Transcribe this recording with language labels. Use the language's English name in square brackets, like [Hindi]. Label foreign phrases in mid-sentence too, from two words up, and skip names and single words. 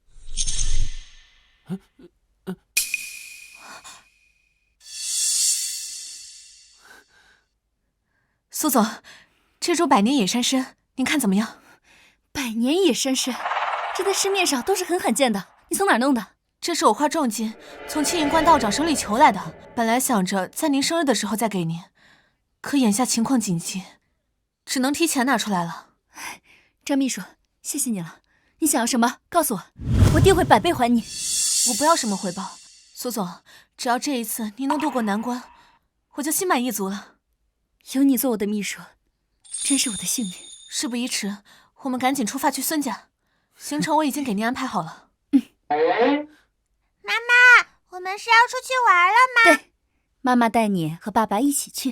[Chinese] 蘇總，這株百年野山參，您看怎麼樣？百年野山參，這在市面上都是很罕見的。你從哪兒弄的？這是我花重金從青雲觀道長手裡求來的。本來想着在您生日的時候再給您，可眼下情況緊急，只能提前拿出來了。張秘書，謝謝你了。你想要什麼？告訴我，我定會100倍還你。我不要什麼回報，蘇總，只要這一次您能渡過難關，我就心滿意足了。有你做我的秘書，真是我的幸運。事不宜遲，我們趕緊出發去孫家。行程我已經給您安排好了。媽媽，我們是要出去玩了嗎？對，媽媽帶你和爸爸一起去。